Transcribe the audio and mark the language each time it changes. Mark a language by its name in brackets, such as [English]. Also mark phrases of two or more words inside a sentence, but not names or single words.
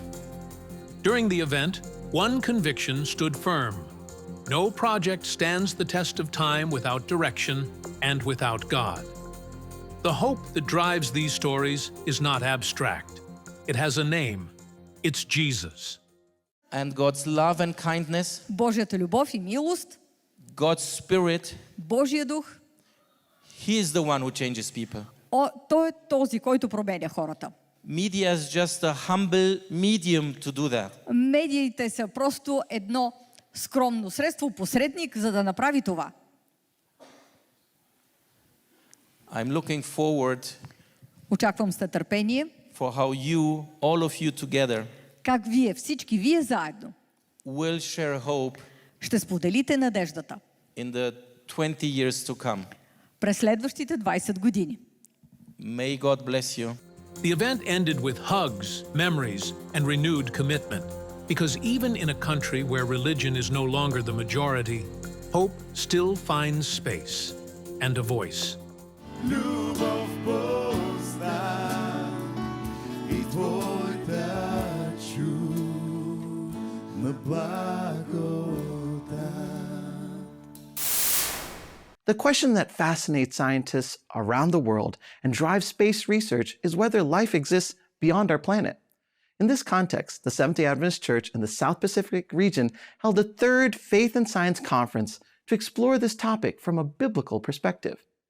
[English] During the event, one conviction stood firm: no project stands the test of time without direction and without God. The hope that drives these stories is not abstract. It has a name. It's Jesus. And God's love and kindness, [Bulgarian] Божията любов и милост, [English] God's Spirit, [Bulgarian] Божия дух, [English] He is the one who changes people. [Bulgarian] Той е този, който променя хората. [English] Media is just a humble medium to do that. [Bulgarian] Медиите са просто едно скромно средство, посредник, за да направи това. [English] I'm looking forward [Bulgarian] Очаквам с нетърпение [English] for how you, all of you together, [Bulgarian] как вие, всички вие заедно, [English] will share hope [Bulgarian] ще споделите надеждата [English] in the 20 years to come. [Bulgarian] през следващите 20 години. [English] May God bless you. The event ended with hugs, memories, and renewed commitment. Because even in a country where religion is no longer the majority, hope still finds space and a voice. [Bulgarian] Любов позна и твоята чудна благодат. [English] The question that fascinates scientists around the world and drives space research is whether life exists beyond our planet. In this context, the Seventh-day Adventist Church in the South Pacific region held a 3rd Faith and Science Conference to explore this topic from a biblical perspective.